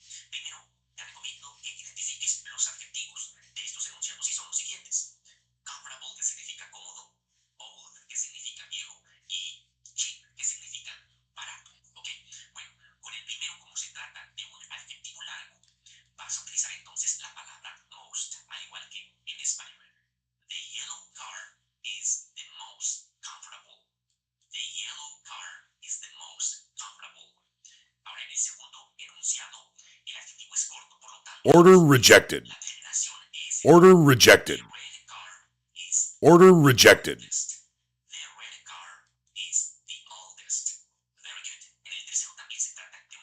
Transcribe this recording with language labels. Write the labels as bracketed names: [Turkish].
[Spanish] Primero, te recomiendo que identifiques los adjetivos de estos enunciados y son los siguientes. Comfortable, que significa cómodo, old, que significa viejo, y cheap, que significa barato. ¿Ok? Bueno, con el primero, como se trata de un adjetivo largo, vas a utilizar entonces la palabra most, al igual que en español. [English] The yellow car is the most comfortable. The yellow car is the most comfortable. [Spanish] Ahora en el segundo enunciado, el adjetivo es corto, por lo tanto, [English] Order rejected. [Spanish] la terminación es [English] Order rejected. the red car is Order rejected. the red car is the oldest. Very good. [Spanish] En el tercero también se trata